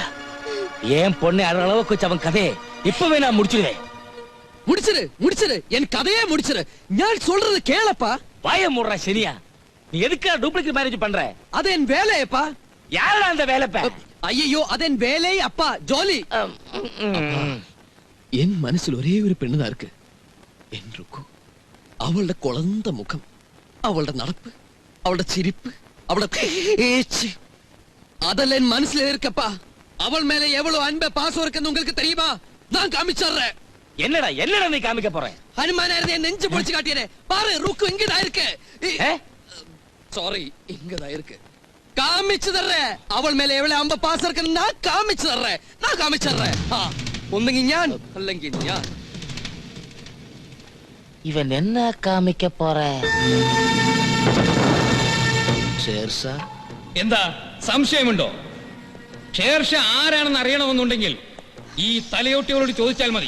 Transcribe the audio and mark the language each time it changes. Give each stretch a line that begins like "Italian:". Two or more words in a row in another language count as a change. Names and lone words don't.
Tamil: ஏன் பொண்ணு அழகு அளவுக்கு வச்சு அவன் கதையை இப்பவே நான் முடிச்சிடுவேன். முடிச்சிரு என் கதையே முடிச்சிரு. நான் சொல்றது கேளப்பா. வாய மூடுற சரியா? நீ எதுக்கா
English: duplicate marriage
Tamil: பண்ற? அது என் வேலையப்பா. யாரா அந்த வேலைப்ப? ஐயோ அது என் வேலை அப்பா, ஜோலி. என் மனசில் ஒரே ஒரு பொண்ணுதா இருக்கு. என் ருக்கு. அவளோட குழந்தை முகம், அவளோட நடப்பு, அவளோட சிரிப்பு, அவளோட பேச்சு, அதெல்லாம் என் மனசுல இருக்கப்பா. அவள் மேல எவ்வளவு அன்பு பாசம் இருக்குன்னு உங்களுக்கு தெரியுமா? நான் காமிச்சறேன். என்னடா என்னடா நீ காமிக்க போற? ஹனுமானா இருந்து என் நெஞ்சு பொளிச்சு காட்டியனே. பாரு ருக்கு இங்க தான் இருக்கு. சாரி, இங்க தான் இருக்கு. காமிச்சு தர்றேன். அவள் மேல எவ்வளவு அன்பு பாசம் இருக்குன்னு நான் காமிச்சு தர்றேன். நான் காமிச்சறேன்.
Malayalam: ഒന്നെങ്കിൽ ഞാൻ അല്ലെങ്കിൽ ഞാൻ.
Tamil: இவன் என்னா காமிக்க போறே?
Malayalam: ഷേർഷാ. എന്താ സംശയമുണ്ടോ? ഷേർഷാ ആരാണെന്ന് അറിയണമെന്നുണ്ടെങ്കിൽ ഈ തലയോട്ടികളോട് ചോദിച്ചാൽ മതി.